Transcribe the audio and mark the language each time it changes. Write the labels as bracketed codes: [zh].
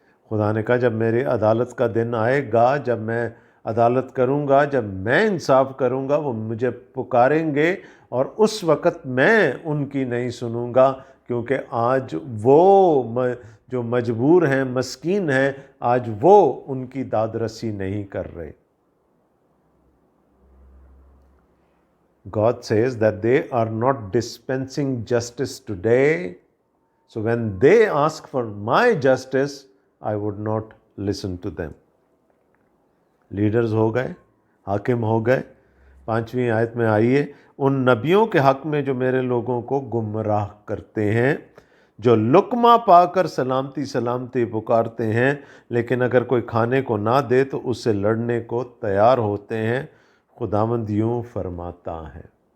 [ur] خدا نے کہا جب میری عدالت کا دن آئے گا، جب میں عدالت کروں گا، جب میں انصاف کروں گا، وہ مجھے پکاریں گے اور اس وقت میں ان کی نہیں سنوں گا، کیونکہ آج وہ جو مجبور ہیں، مسکین ہیں، آج وہ ان کی داد رسی نہیں کر رہے۔ [en] God says that they are not dispensing justice today. So when they ask for my justice, I would not listen to them. [ur] Leaders ہو گئے، حاکم ہو گئے۔ 5ویں آیت میں آئیے، ان نبیوں کے حق میں جو میرے لوگوں کو گمراہ کرتے ہیں، جو لقمہ پا کر سلامتی سلامتی پکارتے ہیں، لیکن اگر کوئی کھانے کو نہ دے تو اس سے لڑنے کو تیار ہوتے ہیں، خداوند یوں فرماتا ہے۔